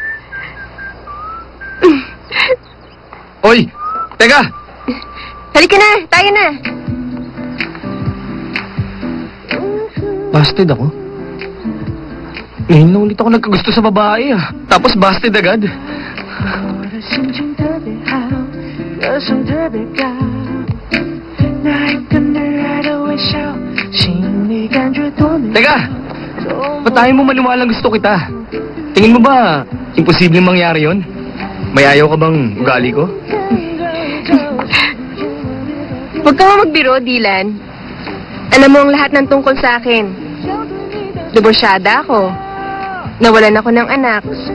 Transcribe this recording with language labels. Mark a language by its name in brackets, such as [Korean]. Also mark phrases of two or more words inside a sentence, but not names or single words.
[Filipino] Oy! Teka! Halika na! Tayo na! Busted ako? Ngayon na ulit ako nagkagusto sa babae ah. Tapos busted agad. [Chinese] 我的心情特别好，歌声特别高，那一个女孩的微笑，心里感觉多美。 [Filipino] Teka! Ba't tayo mo maniwalang gusto kita? Tingin mo ba, imposibleng mangyari yon? May ayaw ka bang ugali ko? Huwag ka magbiro, Dylan. Alam mo ang lahat ng tungkol sa akin. Diborsyada ako. Nawalan ako ng anak.